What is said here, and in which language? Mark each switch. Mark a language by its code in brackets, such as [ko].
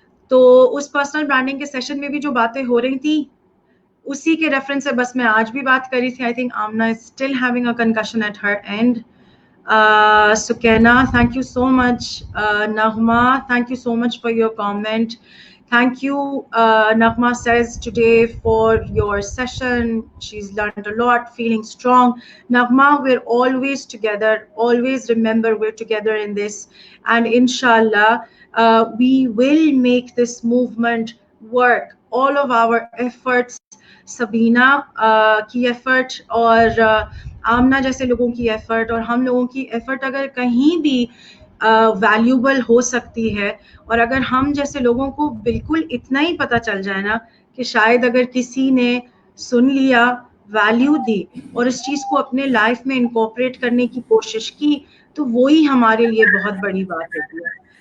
[ur] تو اس personal branding کے session میں بھی جو باتیں ہو رہی تھیں اسی کے ریفرنس سے بس میں آج بھی بات کری تھی. [en] I think Amna is still having a connection at her end. [ur] Sakina, [en] thank you so much. Naghma, thank you so much for your comment. Thank you, Naghma says today for your session. She's learned a lot, feeling strong. Naghma, we're always together. Always remember we're together in this. And inshallah, we will make this movement work. All of our efforts, [ur] سبینہ کی effort اور آمنہ جیسے لوگوں کی effort اور ہم لوگوں کی effort اگر کہیں بھی ویلیوبل ہو سکتی ہے, اور اگر ہم جیسے لوگوں کو بالکل اتنا ہی پتہ چل جائے نا کہ شاید اگر کسی نے سن لیا, ویلیو دی اور اس چیز کو اپنے لائف میں انکارپوریٹ کرنے کی کوشش کی, تو وہی ہمارے لیے بہت بڑی بات ہوتی ہے.